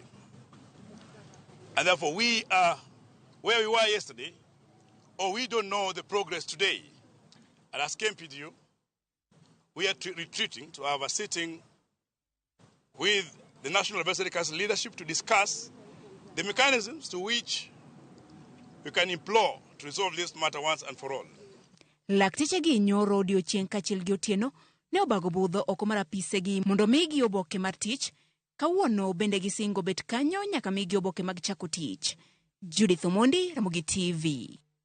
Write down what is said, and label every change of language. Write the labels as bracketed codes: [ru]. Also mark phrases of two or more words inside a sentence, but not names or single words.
[en] And therefore, we are where we were yesterday, or we don't know the progress today. And as KMPDU, we are retreating to have a sitting with the National Advisory Council leadership to discuss the mechanisms to which we can implore to resolve this matter once and for all. [luo] Lakteche gi nyoro odiochieng' kachiel gi otieno ne obago budho oko mar apise gi mondo migi oboke mar tich. Kawuono bende gisingo bet kanyo nyaka migi oboke mag chako tich. Judith Omondi, Ramogi TV.